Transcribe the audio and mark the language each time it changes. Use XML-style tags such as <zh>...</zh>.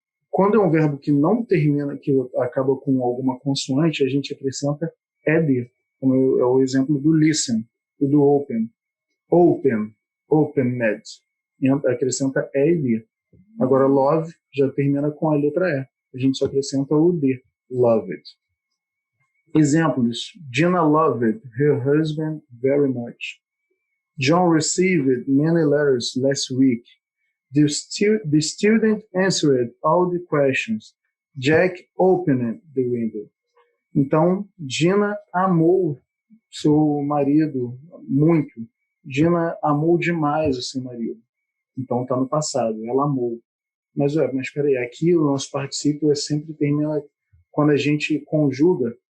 <pt>Quando é um verbo que não termina, que acaba com alguma consoante, a gente acrescenta ED, como é o exemplo do listen e do open. Open, opened, acrescenta E e D. Agora, love já termina com a letra E. A gente só acrescenta o D, loved. Exemplos.</pt> <en>Gina loved her husband very much. John received many letters last week. The student answered all the questions. Jack opened the window.</en> <pt>Então, Gina amou seu marido muito. Gina amou demais o seu marido. Então, está no passado. Ela amou. Mas espera aí. Aqui o nosso particípio sempre termina quando a gente conjuga.</pt>